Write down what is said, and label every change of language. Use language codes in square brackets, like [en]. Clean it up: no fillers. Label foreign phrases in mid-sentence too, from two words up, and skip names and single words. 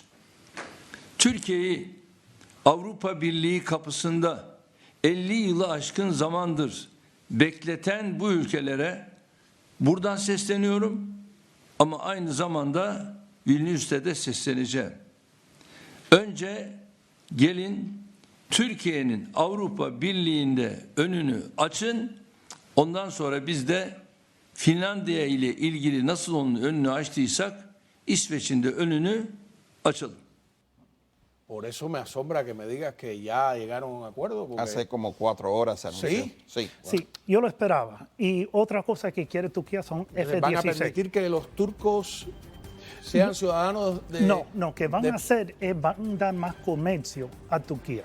[tr] Türkiye'yi Avrupa Birliği kapısında 50 yılı aşkın zamandır bekleten bu ülkelere buradan sesleniyorum ama aynı zamanda Vilnius'ta da sesleneceğim. Önce gelin Türkiye'nin Avrupa Birliği'nde önünü açın Ondan sonra biz de Finlandiya ile ilgili nasıl onun önünü açtıysak İsveç'in de önünü açalım. [es] Por eso me asombra que me digas que ya llegaron a un acuerdo. Porque... Hace como 4 horas se anunció. ¿Sí? Sí. Sí, yo lo esperaba. Y otra cosa que quiere Turquía son ¿Van a F-16. permitir que los turcos sean ciudadanos de...? No, que van a hacer es van a dar más comercio a Turquía.